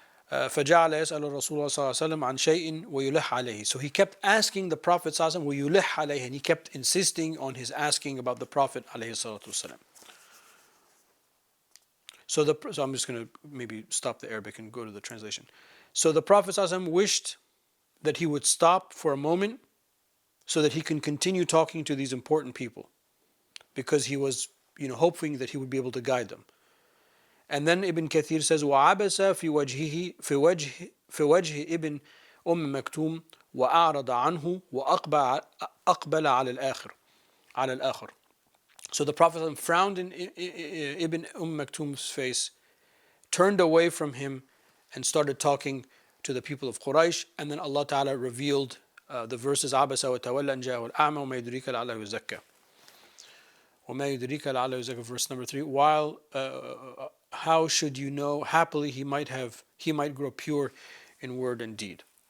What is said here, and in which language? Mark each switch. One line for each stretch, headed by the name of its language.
Arabic: فجعل يسأل الرسول صلى الله عليه وسلم عن شيء ويلح عليه.
English: So he kept asking the Prophet صلى الله عليه وسلم
Arabic: ويلح عليه,
English: and he kept insisting on his asking about the Prophet عليه الصلاة والسلام. So I'm just going to maybe stop the Arabic and go to the translation. So the Prophet صلى الله عليه وسلم wished that he would stop for a moment so that he can continue talking to these important people. because he was, hoping that he would be able to guide them. And then Ibn Kathir says,
Arabic: وَعَبَسَ فِي وَجْهِهِ في وجه ابن مكتوم وأعرض عنه وأقبل على الآخر.
English: So the Prophet frowned in Ibn Maktum's face, turned away from him, and started talking to the people of Quraysh. And then Allah Ta'ala revealed the verses
Arabic: عَبَسَ وَتَوَلَّى أَنْ جَاءَهُ الْأَعْمَى وَمَا يُدْرِيكَ لَعَلَّهُ يَزَّكَّى. وَمَا يُدْرِيكَ لَعَلَّهُ يَزَّكَّى, verse number 3.
English: While how should you know? Happily he might grow pure in word and deed.